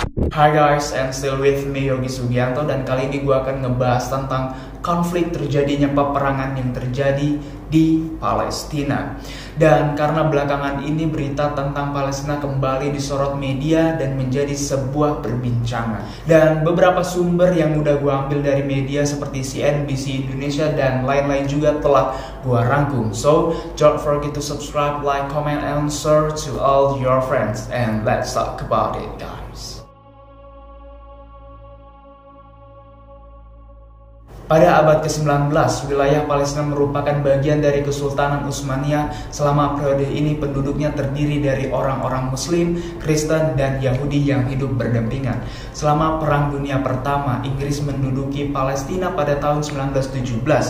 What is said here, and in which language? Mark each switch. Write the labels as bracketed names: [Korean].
[English] Hi guys, and still with me [Indonesian] Yogi Sugianto, dan kali ini gue akan ngebahas tentang konflik terjadinya peperangan yang terjadi di Palestina. Dan karena belakangan ini berita tentang Palestina kembali disorot media dan menjadi sebuah perbincangan. Dan beberapa sumber yang udah gue ambil dari media seperti CNBC Indonesia dan lain-lain juga telah gue rangkum. [English] So, don't forget to subscribe, like, comment, and share to all your friends. And let's talk about it, guys. [Indonesian] Pada abad ke-19, wilayah Palestina merupakan bagian dari Kesultanan Utsmaniyah. Selama periode ini penduduknya terdiri dari orang-orang Muslim, Kristen, dan Yahudi yang hidup berdampingan. Selama Perang Dunia Pertama, Inggris menduduki Palestina pada tahun 1917.